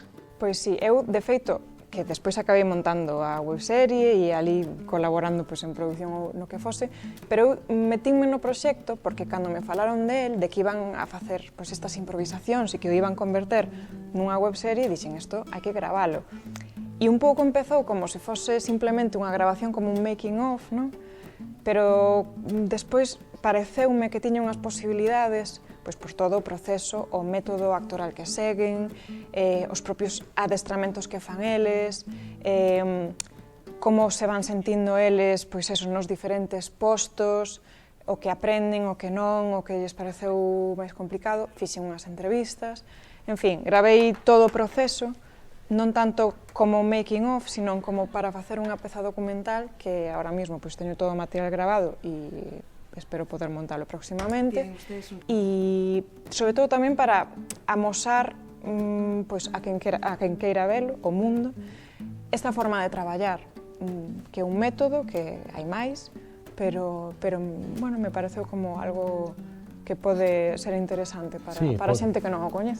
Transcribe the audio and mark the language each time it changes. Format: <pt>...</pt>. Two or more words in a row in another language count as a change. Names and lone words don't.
<gl>Pois sí, eu, de feito, que despois acabei montando a webserie e ali colaborando pois, en produción ou no que fose, pero eu metínme no proxecto porque cando me falaron del, de que iban a facer pois, estas improvisacións e que o iban converter nunha webserie, dixen, isto hai que gravalo. E un pouco empezou como se fose simplemente unha grabación como un</gl> <en>making of,</en> <gl>non? Pero despois pareceume que tiña unhas posibilidades, pois por todo o proceso, o método actoral que seguen, os propios adestramentos que fan eles, como se van sentindo eles, pois eso, nos diferentes postos, o que aprenden, o que non, o que lles pareceu máis complicado, fixen unhas entrevistas, en fin, gravei todo o proceso, non tanto como</gl> <en>making of,</en> <gl>sino como para facer unha peza documental que</gl> <es>ahora mismo</es> <gl>pois, teño todo o material grabado e espero poder montalo próximamente e sobre todo tamén para amosar pois, a quen queira velo, o mundo, esta forma de traballar, que é un método que hai máis, pero bueno, me pareceu como algo que pode ser interesante para xente que non o coñece.</gl>